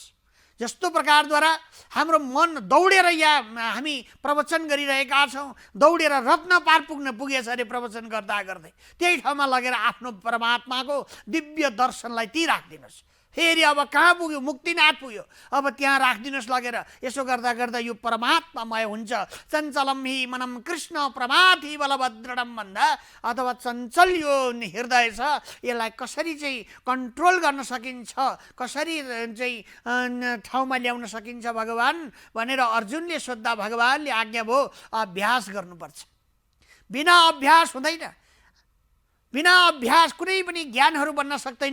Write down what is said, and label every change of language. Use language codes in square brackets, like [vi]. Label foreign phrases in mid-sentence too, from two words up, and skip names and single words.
[ne] जस्तो प्रकारद्वारा हाम्रो मन दौडेर यहाँ हामी प्रवचन गरिरहेका छौँ, दौडेर रत्न पार पुगेछ अरे प्रवचन गर्दा गर्दै त्यही ठाउँमा लगेर आफ्नो परमात्माको दिव्य दर्शनलाई ती राखिदिनुहोस्। फेरि अब कहाँ पुग्यो, मुक्तिनाथ पुग्यो, अब त्यहाँ राखिदिनुहोस् लगेर। यसो गर्दा गर्दा यो परमात्मामय हुन्छ। [sa] चञ्चलम हि मनम कृष्ण प्रमाथि बलभद्रडम [ne] भन्दा अथवा चञ्चल यो हृदय छ, यसलाई कसरी चाहिँ कन्ट्रोल गर्न सकिन्छ, कसरी चाहिँ ठाउँमा ल्याउन सकिन्छ भगवान भनेर अर्जुनले सोद्धा भगवानले आज्ञा भयो अभ्यास गर्नुपर्छ। बिना अभ्यास हुँदैन, बिना अभ्यास कुनै पनि ज्ञानहरू बन्न सक्दैन।